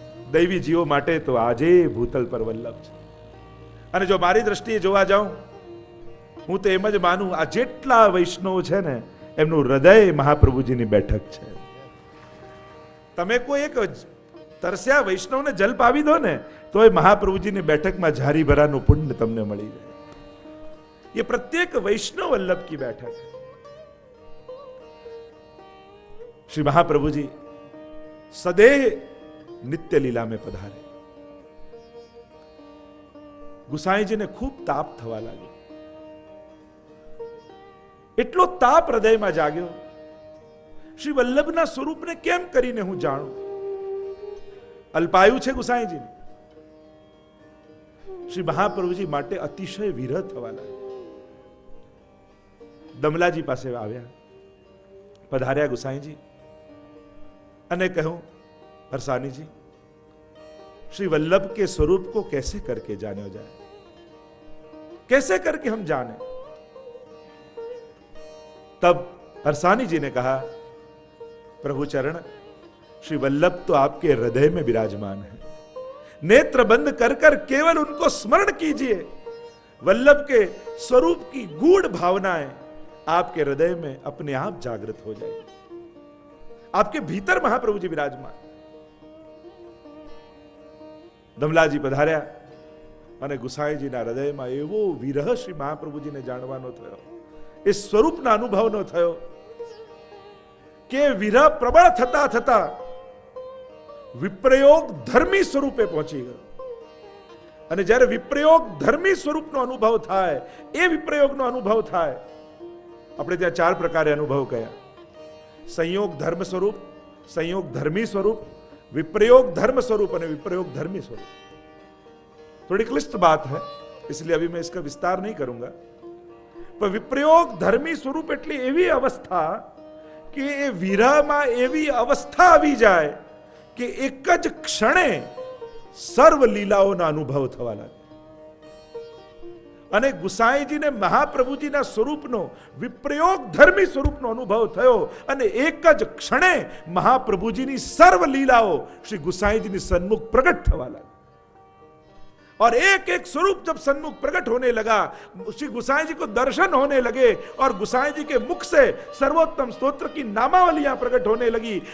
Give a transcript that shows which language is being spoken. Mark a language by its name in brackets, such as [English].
[Gujarati] દૈવી જીવો માટે તો આજે ભૂતલ પર વલ્લભ છે. અને જો મારી દ્રષ્ટિએ જોવા જાઉં, હું તો એમ જ માનું આ જેટલા વૈષ્ણવ છે ને એમનું હૃદય મહાપ્રભુજીની બેઠક છે. તમે કોઈ એક તરસ્યા વૈષ્ણવને જલ પાવી દો ને તો એ મહાપ્રભુજીની બેઠકમાં ઝારી ભરાનું પુણ્ય તમને મળી જાય. [Hindi] ये प्रत्येक वैष्णव वल्लभ की बैठक है. श्री महाप्रभु जी सदैव नित्य लीला में पधारे. [Gujarati] गुसाई जी ने खूब ताप थवा लाग्यो. એટલો તાપ હૃદયમાં જાગ્યો. શ્રી વલ્લભના સ્વરૂપને કેમ કરીને હું જાણું? અલ્પાયુ છે ગુસાઈજી. શ્રી મહાપ્રભુજી માટે અતિશય વિરહ થવા લાગ્યો. दमलाजी पासे આવ્યા, પધાર્યા ગુસાઈજી અને કહ્યું [Hindi] हरसानी जी, श्री वल्लभ के स्वरूप को कैसे करके जाना जाए, कैसे करके हम जाने? तब हरसानी जी ने कहा प्रभु चरण, श्री वल्लभ तो आपके हृदय में विराजमान है. नेत्र बंद कर कर केवल उनको स्मरण कीजिए. वल्लभ के स्वरूप की गूढ़ भावनाएं आपके हृदय में अपने आप जागृत हो जाएगी. आपके भीतर महाप्रभु जी विराजमान. [Gujarati] દમલાજી પધાર્યા અને ગુસાઈજીના હૃદયમાં એવો વિરહ શ્રી મહાપ્રભુજીને જાણવાનો થયો, એ સ્વરૂપના અનુભવનો થયો કે વિરહ પ્રબળ થતા થતા વિપ્રયોગ ધર્મી સ્વરૂપે પહોંચી ગયો. અને જ્યારે વિપ્રયોગ ધર્મી સ્વરૂપનો અનુભવ થાય, એ વિપ્રયોગનો અનુભવ થાય, આપણે ત્યાં ચાર પ્રકારે અનુભવ કયા: સંયોગ ધર્મ સ્વરૂપ, [Hindi] संयोग धर्मी स्वरूप, विप्रयोग धर्म स्वरूप और विप्रयोग धर्मी स्वरूप. थोड़ी क्लिष्ट बात है, इसलिए अभी मैं इसका विस्तार नहीं करूंगा. [Gujarati] पर विप्रयोग धर्मी स्वरूप એટલે એવી અવસ્થા કે એ વિરહમાં એવી અવસ્થા આવી જાય કે એક જ ક્ષણે સર્વ લીલાઓનો અનુભવ થવા લાગે. અને ગુસાઈજીને મહાપ્રભુજીના સ્વરૂપનો વિપ્રયોગ ધર્મી સ્વરૂપનો અનુભવ થયો અને એક જ ક્ષણે મહાપ્રભુજીની સર્વ લીલાઓ શ્રી ગુસાઈજીની સન્मुख प्रकट થવા લાગી [Hindi] और एक एक स्वरूप जब सन्मुख प्रकट होने लगा, श्री गुसाई जी को दर्शन होने लगे और गुसाई जी के मुख से सर्वोत्तम स्तोत्र की नामावलियां प्रकट होने लगी।